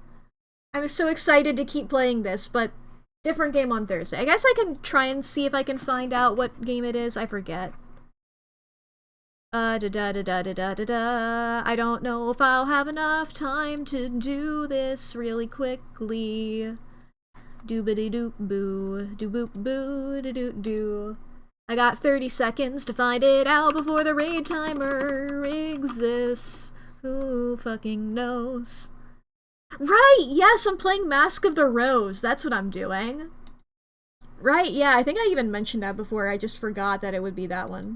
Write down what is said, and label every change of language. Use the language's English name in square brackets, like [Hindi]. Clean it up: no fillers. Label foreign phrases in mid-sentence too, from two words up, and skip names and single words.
[English] I'm so excited to keep playing this, but different game on Thursday. I guess I can try and see if I can find out what game it is. I forget. I don't know if I'll have enough time to do this really quickly. Doobity doop boo, doo boop boo, doo doo doo. I got 30 seconds to find it out before the raid timer exists. Who fucking knows? Right, yes, I'm playing Mask of the Rose. That's what I'm doing. Right, yeah, I think I even mentioned that before. I just forgot that it would be that one.